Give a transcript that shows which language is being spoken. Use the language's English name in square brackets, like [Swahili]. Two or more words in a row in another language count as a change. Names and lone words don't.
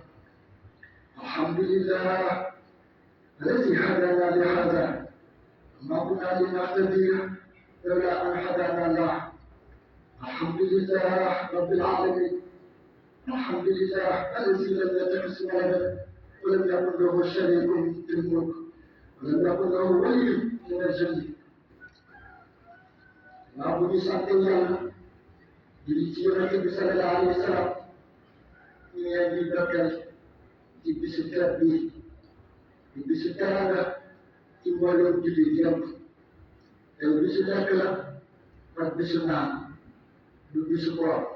[Arabic] الحمد لله الذي هدانا لهذا وما كنا لنهتدي لولا أن هدانا الله. الحمد لله رب العالمين، الحمد لله الذي لم يتخذ ولدا ولم يكن له شريك في الملك ولم يكن له ولي من الذل. [Wolof] نعبد sant Yàlla di ci Yonent bi [Arabic] صلى الله عليه وسلم [Wolof] ñu ngi di dokkal ci bisu tedd bi di bisu teraanga ci mboolem jullit yëpp. te bisu lekk la ak bisu naan du bisu koor.